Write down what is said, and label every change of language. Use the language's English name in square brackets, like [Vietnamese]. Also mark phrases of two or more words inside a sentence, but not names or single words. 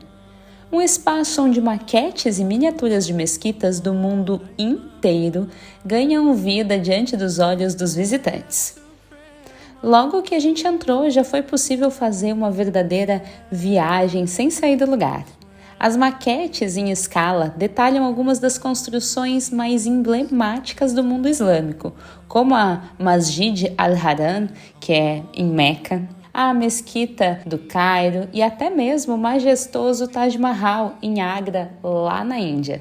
[Portuguese] Um espaço onde maquetes e miniaturas de mesquitas do mundo inteiro ganham vida diante dos olhos dos visitantes. Logo que a gente entrou, já foi possível fazer uma verdadeira viagem sem sair do lugar. As maquetes em escala detalham algumas das construções mais emblemáticas do mundo islâmico, como a Masjid al-Haram, que é em Meca, a Mesquita do Cairo e até mesmo o majestoso Taj Mahal em Agra, lá na Índia.